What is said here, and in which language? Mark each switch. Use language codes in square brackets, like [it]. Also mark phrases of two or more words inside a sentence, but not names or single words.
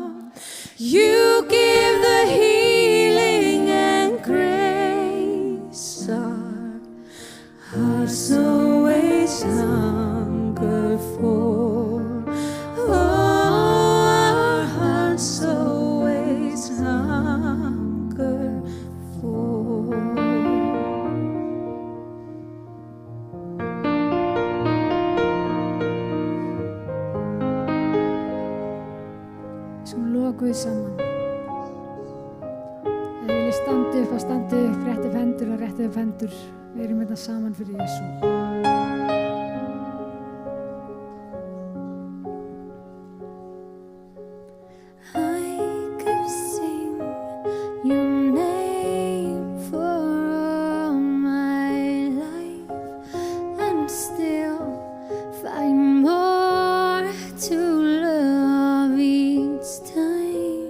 [en] You give the healing and grace our hearts always hunger for. Oh, our hearts always hunger for. [is] Skulum lofa Guð saman. Ef við viljum standa upp, rétti upp hendur og rétti upp hendur. Við erum hérna saman fyrir Jesú. [en] I could sing your name for all my life and still find more to love each time.